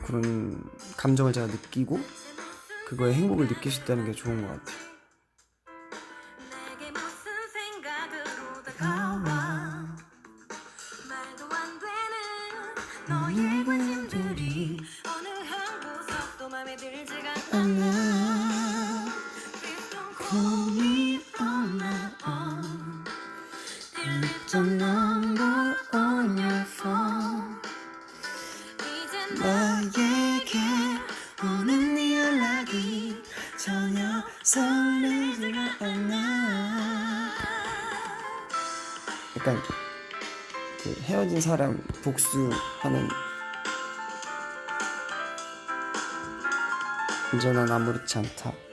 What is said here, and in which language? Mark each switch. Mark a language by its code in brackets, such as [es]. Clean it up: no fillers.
[ko] 그런 감정을 제가 느끼고 그거에 행복을 느낄 수 있다는 게 좋은 것 같아요. 내게 무슨 생각으로 다가와 말도 안 되는 너의 관심들이 어느 한 구석도 맘에 들지가 않아. [en] Please don't call me on my own. Delete the number on your phone. [ko] 이제 나에게 오는 네 연락이 전혀 설레지가 않아. 약간 그 헤어진 사람 복수하는 이제 난 아무렇지 않다.